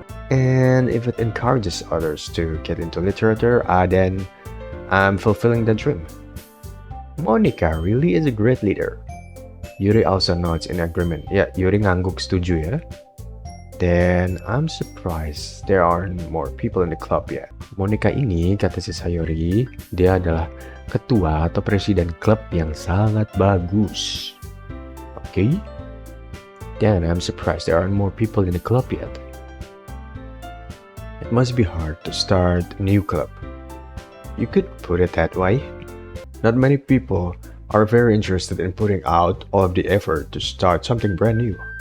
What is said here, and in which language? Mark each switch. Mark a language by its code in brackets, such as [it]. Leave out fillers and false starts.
[en] And if it encourages others to get into literature, then I'm fulfilling the dream. Monica really is a great leader. Yuri also nods in agreement. [id] Ya, Yuri ngangguk setuju ya. [en] Then I'm surprised there aren't more people in the club yet. [id] Monica ini, kata si Sayori, dia adalah ketua atau presiden klub yang sangat bagus. [en] Okay? Then I'm surprised there aren't more people in the club yet. It must be hard to start a new club. You could put it that way. Not many people are very interested in putting out all of the effort to start something brand new.